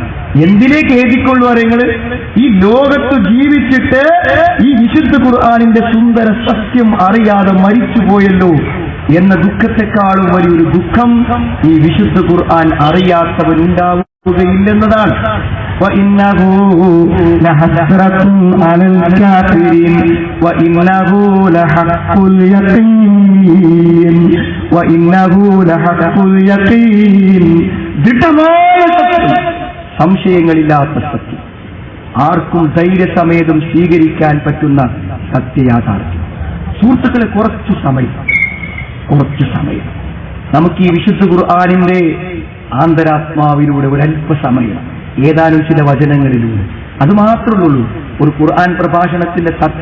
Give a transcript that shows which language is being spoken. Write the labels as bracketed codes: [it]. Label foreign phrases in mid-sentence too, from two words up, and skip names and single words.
[ml] എന്തിനെ ഖേദിക്കൊള്ളു അറിയങ്ങള്? ഈ ലോകത്ത് ജീവിച്ചിട്ട് ഈ വിശുദ്ധ ഖുർആനിന്റെ സുന്ദര സത്യം അറിയാതെ മരിച്ചുപോയല്ലോ എന്ന ദുഃഖത്തെക്കാളും വലിയൊരു ദുഃഖം ഈ വിശുദ്ധ ഖുർആൻ അറിയാത്തവനുണ്ടാവുകയില്ലെന്നതാണ്. [ar] وَإِنَّهُ لَحَسْرَةٌ عَلَى الْكَافِرِينَ وَإِنَّهُ لَحَقُّ الْيَقِينِ وَإِنَّهُ لَحَقُّ الْيَقِينِ. [ml] ദൃഢമായ സത്യം, സംശയങ്ങളില്ലാത്ത സത്യം, ആർക്കും ധൈര്യസമേതം സ്വീകരിക്കാൻ പറ്റുന്ന സത്യയാഥാർത്ഥ്യം. സുഹൃത്തുക്കളെ, കുറച്ചു സമയം നമുക്ക് ഈ വിശുദ്ധ ഖുർആനിന്റെ ആന്തരാത്മാവിലൂടെ ഒരല്പസമയം ഏതാനും ചില വചനങ്ങളിലൂടെ, അത് മാത്രമേ ഉള്ളൂ ഒരു ഖുർആൻ പ്രഭാഷണത്തിന്റെ തത്ത.